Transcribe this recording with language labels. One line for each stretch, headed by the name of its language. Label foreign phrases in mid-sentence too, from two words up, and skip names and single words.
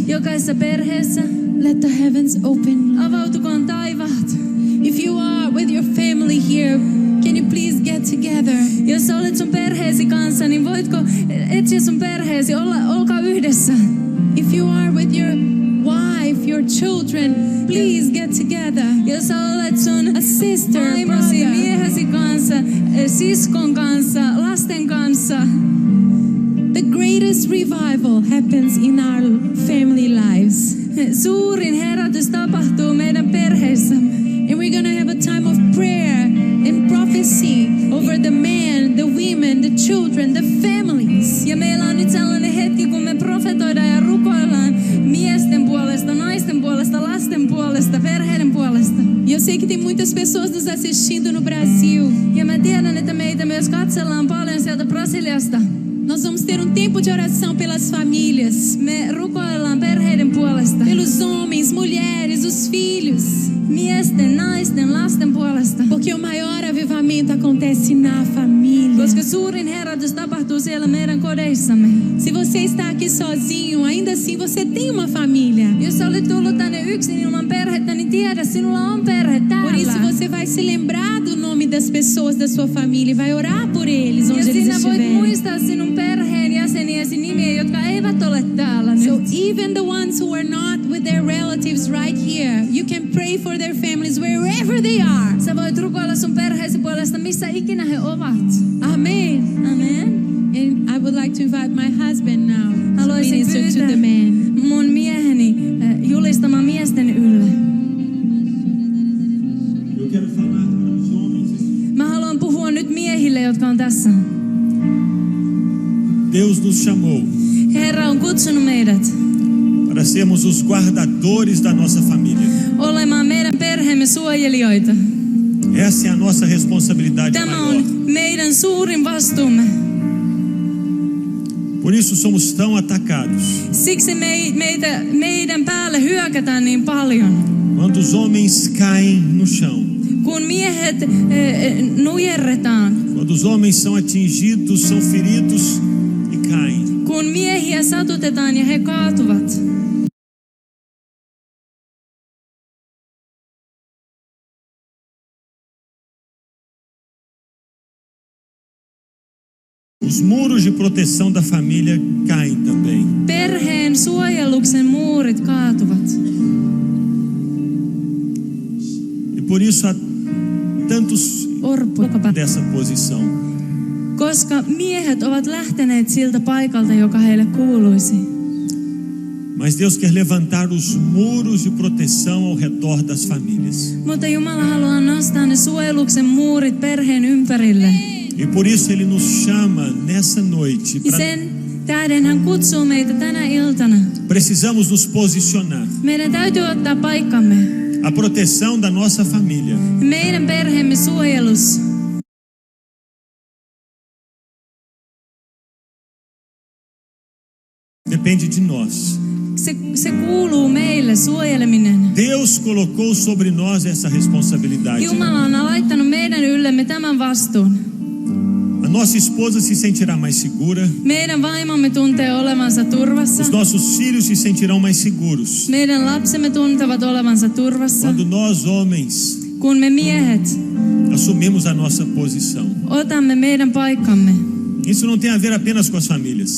Finnish: Jokaisessa perheessä
English: let the heavens open.
Finnish: avautukoon taivaat.
English: If you are with your family here, can you please get together?
Finnish: Jos sä olet sun perheesi kanssa, niin voitko etsiä sun perheesi, olkaa yhdessä.
English: If you are with your wife, your children, please get together.
Finnish: Jos sä olet sun
English: A sister,
Finnish: vaimosi,
English: brother.
Finnish: miehesi kanssa, siskon kanssa, lasten kanssa.
English: The greatest revival happens in our family lives.
Finnish: Suurin herätys tapahtuu meidän perheissämme.
English: And we're going to have a time of prayer and prophecy over the men, the women, the children, the families.
Finnish: Ja meillä on nyt sellainen hetki, kun me profetoidaan ja rukoillaan miesten puolesta, naisten puolesta, lasten puolesta, perheiden puolesta.
Portuguese: E eu sei que tem muitas pessoas nos assistindo no Brasil.
Finnish: Ja mä tiedän, että meitä myös katsellaan paljon sieltä Brasiliasta.
Portuguese: Nós vamos ter um tempo de oração pelas famílias,
Finnish: Me rukoillaan perheiden puolesta.
Portuguese: pelos homens, mulheres, os filhos.
Finnish: Miesten, naisten, lasten puolesta.
Portuguese: Porque o maior avivamento acontece na família.
Finnish: Koska suurin herätys tapahtuu siellä meidän kodeissamme.
Portuguese: Se você está aqui sozinho, ainda assim você tem uma família.
Finnish: Jos sä olet tullut tänne yksin ilman perhettä, niin tiedä, sinulla on perhe
Portuguese: Por isso
Finnish: täällä.
Portuguese: você vai se lembrar do nome das pessoas da sua família e vai orar por eles
Finnish: Ja
Portuguese: onde eles
Finnish: sinä voit
Portuguese: estiverem.
Finnish: muistaa sinun perheen jäseniäsi nimiä, jotka eivät ole täällä
English: So
Finnish: nyt.
English: even the ones who are not with their relatives right here, you can pray for their families wherever they are.
Finnish: Sä voit rukoilla sun perheesi puolesta, missä ikinä he ovat. Amen. Amen.
English: And I would like to invite my husband now to
Finnish: Haluaisin
English: minister to
Finnish: pyytää
English: the men.
Finnish: mun mieheni julistamaan miesten ylle.
Portuguese: Eu quero falar para os homens.
Finnish: Mä haluan puhua nyt miehille, jotka on tässä.
Portuguese: Deus nos chamou
Finnish: Herra on kutsunut meidät
Portuguese: para sermos os guardadores da nossa família.
Finnish: olemaan meidän perheemme suojelijoita.
Portuguese: Essa é a nossa responsabilidade
Finnish: Tämä
Portuguese: maior.
Finnish: on meidän suurin vastuumme.
Portuguese: Por isso somos tão atacados.
Finnish: Siksi meidän päälle hyökätään niin paljon.
Portuguese: Quando os homens caem no chão,
Finnish: Kun miehet nujerretaan,
Portuguese: quando os homens são atingidos, são feridos e caem.
Finnish: kun miehiä satutetaan ja he kaatuvat.
Portuguese: Os muros de proteção da família caem também.
Finnish: Perheen suojelluksen muurit kaatuvat.
Portuguese: E por isso há tantos Orpukapa. dessa posição.
Finnish: Koska miehet ovat lähteneet siltä paikalta, joka heille kuuluisi.
Portuguese: Mas Deus quer levantar os muros de proteção ao redor das famílias.
Finnish: Mutta Jumala haluaa nostaa ne suojeluksen muurit perheen ympärille.
Portuguese: E por isso Ele nos chama nessa noite.
Finnish: Ja sen tähden hän kutsuu meitä tänä iltana.
Portuguese: Precisamos nos posicionar.
Finnish: Meidän täytyy ottaa paikkamme.
Portuguese: A proteção da nossa família
Finnish: Meidän perheemme suojelus
Portuguese: depende de nós.
Finnish: se kuuluu meille suojeleminen.
Portuguese: Deus colocou sobre nós essa responsabilidade.
Finnish: Jumala on laittanut meidän yllemme tämän vastuun.
Portuguese: A nossa esposa se sentirá mais segura.
Finnish: Meidän vaimomme tuntee olevansa turvassa.
Portuguese: Os nossos filhos se sentirão mais seguros.
Finnish: Meidän lapsemme tuntevat olevansa turvassa.
Portuguese: Quando nós, homens,
Finnish: Kun me miehet
Portuguese: assumimos a nossa posição.
Finnish: otamme meidän paikkamme.
Portuguese: Isso não tem a ver apenas com as famílias,